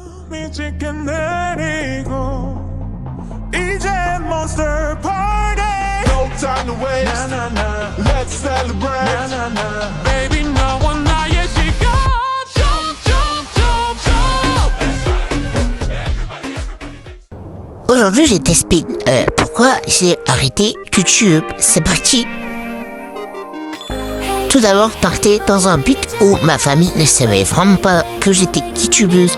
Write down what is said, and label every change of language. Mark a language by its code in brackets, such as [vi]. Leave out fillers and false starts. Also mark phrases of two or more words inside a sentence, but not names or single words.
[ko] 미치게 내리고 이제 [en] monster party No time to waste Let's celebrate Baby [ko] 너와 나의 시간 [fr] Aujourd'hui, je t'explique pourquoi j'ai arrêté YouTube. C'est parti. Tout d'abord, partais dans un but où ma famille ne savait vraiment pas que j'étais youtubeuse.